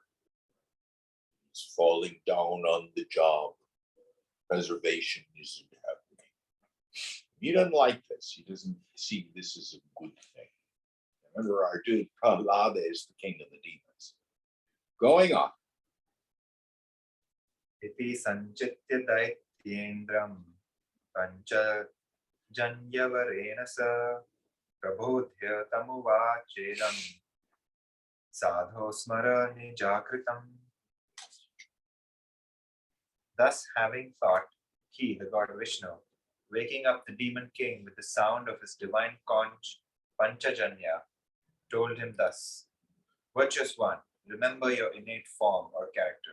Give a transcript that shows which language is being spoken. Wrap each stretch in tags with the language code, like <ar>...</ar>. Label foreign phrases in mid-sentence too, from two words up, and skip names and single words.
<en>He's falling down on the job. Preservation isn't happening. He doesn't like this. He doesn't see this as a good thing. Remember, our dude Prahlada is the king of the demons. Going on.</en> <sa>Iti sanchitya daityendram pancha janyavarena sa prabodhya tamuvachedam sadho smara nijakritam.</sa> <en>Thus having thought, he, the god Vishnu, waking up the demon king with the sound of his divine conch Panchajanya, told him thus, Virtuous one, remember your innate form or character.</en>